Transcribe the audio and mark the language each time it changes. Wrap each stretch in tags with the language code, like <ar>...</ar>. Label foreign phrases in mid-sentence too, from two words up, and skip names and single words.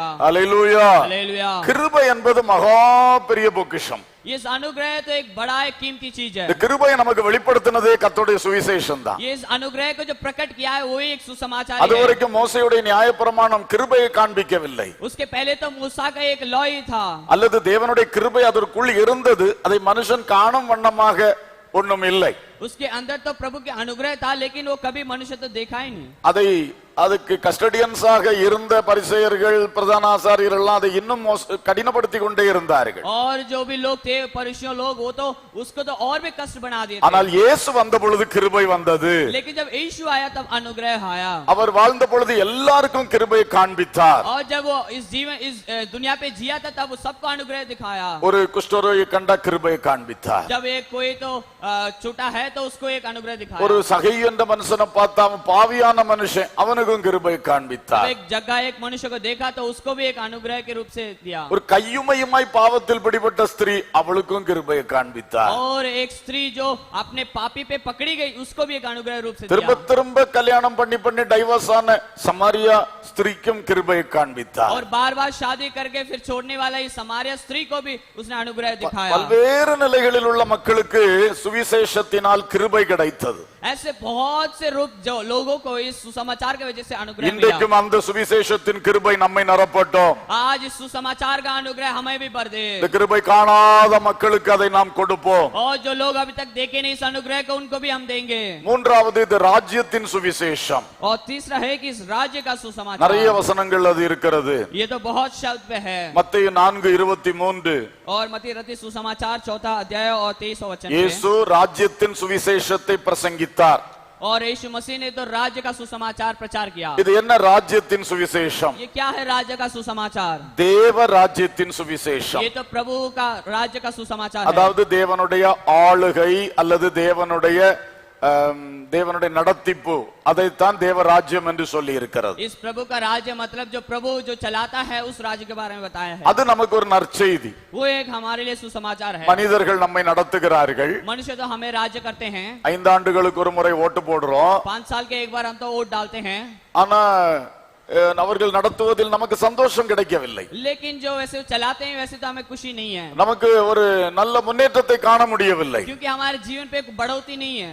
<ta>அல்லேலூயா.</ta> <hi>हालेलुया।</hi> <ta>கிருபை என்பது மகா பெரிய பொக்கிஷம்.</ta> <hi>इस अनुग्रह तो एक बड़ा एक कीमती चीज है।</hi> <ta>இந்த கிருபையை நமக்கு வெளிப்படுத்தினதே கர்த்தருடைய சுவிசேஷம் தான்.</ta> <hi>ये इस अनुग्रह को जो प्रकट किया है वही एक सुसमाचार</hi> <ta>அது</ta> <hi>है।</hi> <ta>வரைக்கும் மோசேயுடைய நியாயப்பிரமாணம் கிருபையை காண்பிக்கவில்லை.</ta> <hi>उसके पहले तो मूसा का एक लॉ ही था।</hi> <ta>அல்லது தேவனுடைய கிருபை அதற்குள் இருந்தது, அதை மனுஷன் காணும் வண்ணமாக ஒண்ணும் இல்லை.</ta> <hi>उसके अंदर तो प्रभु के अनुग्रह था लेकिन वो कभी मनुष्य तो देखा ही नहीं।</hi> <ta>அதை அதுக்கு கஸ்டடியன்ஸாக இருந்த பரிசேயர்கள், பிரதான ஆசாரியர்கள் எல்லாம் அதை இன்னும் கடினப்படுத்தி கொண்டே இருந்தார்கள்.</ta> <hi>और जो भी लोग थे फरीसियों लोग, वो तो उसको तो और भी कष्ट बना दिए थे।</hi> <ta>ஆனால் இயேசு வந்த பொழுது கிருபை வந்தது.</ta> <hi>लेकिन जब यीशु आया तब अनुग्रह आया।</hi> <ta>அவர் வாழ்ந்த பொழுது எல்லாருக்கும் கிருபை காண்பித்தார்.</ta> <hi>और जब वो इस दुनिया पे जिया था तब वो सबको अनुग्रह दिखाया।</hi> <ta>ஒரு குஷ்டரோகியை கண்ட கிருபை காண்பித்தார்.</ta> <hi>जब एक कोई तो छोटा है तो उसको एक अनुग्रह दिखाया।</hi> <ta>ஒரு சகை என்ற மனுஷனை பார்த்தா, அவன் பாவியான மனுஷன், அவனுக்கும் கிருபை காண்பித்தார்.</ta> <hi>एक जगह एक मनुष्य को देखा तो उसको भी एक अनुग्रह के रूप से दिया।</hi> <ta>ஒரு கையுமையுமாய் பாவத்தில் பிடிபட்ட ஸ்திரீ, அவளுக்கும் கிருபை காண்பித்தார்.</ta> <hi>और एक स्त्री जो अपने पापी पे पकड़ी गई उसको भी एक अनुग्रह रूप से</hi> <ta>திரும்ப</ta> <hi>दिया।</hi> <ta>திரும்ப கல்யாணம் பண்ணி டைவர்ஸ் ஆன சமாரியா ஸ்திரீக்கும் கிருபை காண்பித்தார்.</ta> <hi>और बार-बार शादी करके फिर छोड़ने वाला इस समारिया स्त्री को भी उसने अनुग्रह दिखाया।</hi> <ta>பல்வேறு நிலைகளில் உள்ள மக்களுக்கு சுவிசேஷத்தினால் கிருபை கிடைத்தது.</ta> <hi>ऐसे बहुत से रूप जो लोगों को इस सुसमाचार के वजह से अनुग्रह मिला।</hi> <ta>இன்றைக்கும் அந்த சுவிசேஷத்தின் கிருபை நம்மை நிரப்பட்டும்.</ta> <hi>आज इस सुसमाचार का अनुग्रह हमें भी भर दे।</hi> <ta>இந்த கிருபை காணாத மக்களுக்கு அதை நாம் கொடுப்போம்.</ta> <hi>और जो लोग अभी तक देखे नहीं इस अनुग्रह को, उनको भी हम देंगे।</hi> <ta>மூன்றாவது, இது ராஜ்யத்தின் சுவிசேஷம்.</ta> <hi>और तीसरा है कि इस राज्य का सुसमाचार।</hi> <ta>நிறைய வசனங்கள் அது இருக்கிறது.</ta> <hi>ये तो बहुत शब्द पे है।</hi> <ta>மத்தேயு 4:23</ta> <hi>और मत्ती रचित सुसमाचार 4 अध्याय और 23 वचन पे।</hi> <ta>இயேசு ராஜ்யத்தின் சுவிசேஷத்தை பிரசங்கித்தார்.</ta> <hi>और यीशु मसीह ने तो राज्य का सुसमाचार प्रचार किया।</hi> <ta>இது என்ன ராஜ்யத்தின் சுவிசேஷம்?</ta> <hi>ये क्या है राज्य का सुसमाचार?</hi> <ta>தேவ ராஜ்யத்தின் சுவிசேஷம்.</ta> <hi>ये तो प्रभु का राज्य का सुसमाचार है।</hi> <ta>அதாவது தேவனுடைய ஆளுகை அல்லது தேவனுடைய நடத்திப்பு, அதைத்தான் தேவ ராஜ்யம் என்று சொல்லி இருக்கிறது.</ta> <hi>इस प्रभु का राज्य मतलब जो प्रभु जो चलाता है उस राज्य के बारे में बताया है।</hi> <ta>அது நமக்கு ஒரு நற்செய்தி.</ta> <hi>वो एक हमारे लिए सुसमाचार है।</hi> <ta>மனிதர்கள் நம்மை நடத்துகிறார்கள்.</ta> <hi>मनुष्य तो हमें राज्य करते हैं।</hi> <ta>5 ஆண்டுகளுக்கு ஒரு முறை ஓட்டு போடுறோம்.</ta> <hi>5 साल के एक बार हम तो वोट डालते हैं।</hi> <ta>ஆனா அவர்கள் நடத்துவதில் நமக்கு சந்தோஷம் கிடைக்கவில்லை.</ta> <hi>लेकिन जो वैसे चलाते हैं वैसे तो हमें खुशी नहीं है,</hi> <ta>நமக்கு ஒரு நல்ல முன்னேற்றத்தை காண முடியவில்லை.</ta> <hi>क्योंकि हमारे जीवन पे बढ़ोतरी नहीं है।</hi>